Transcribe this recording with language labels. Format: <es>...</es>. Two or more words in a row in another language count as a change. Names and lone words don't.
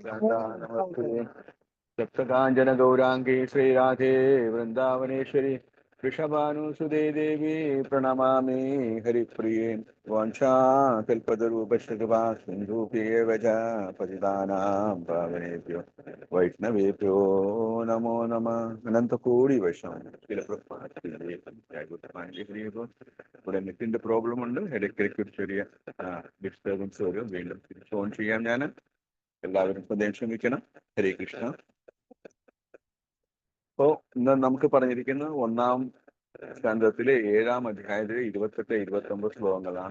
<sa>नमस्ते सप्तकाञ्चन गौराङ्गी श्रीराधे वृन्दावनेश्वरी वृषभानुसुते देवी प्रणमामि हरिप्रिये वाञ्छाकल्पतरूपस्य कृपा सिन्धुभ्येव च पतितानां पावनेभ्यो वैष्णवेभ्यो नमो नमः. अनन्तकोटि वैष्णव</sa> <ml>ചില ഇവിടെ നെറ്റിന്റെ പ്രോബ്ലം ഉണ്ട്. ഇടയ്ക്കിടയ്ക്ക് ഒരു ചെറിയ ഡിസ്റ്റർബൻസ് വരും. വീണ്ടും ഫോൺ ചെയ്യാം ഞാൻ. എല്ലാവരും ഹൃദയം ക്ഷമിക്കണം. ഹരേ കൃഷ്ണ. അപ്പോ ഇന്ന് നമുക്ക് പറഞ്ഞിരിക്കുന്ന ഒന്നാം സ്കന്ധത്തിലെ 7-ാം അധ്യായത്തിലെ 28, 29 ശ്ലോകങ്ങളാണ്.</ml>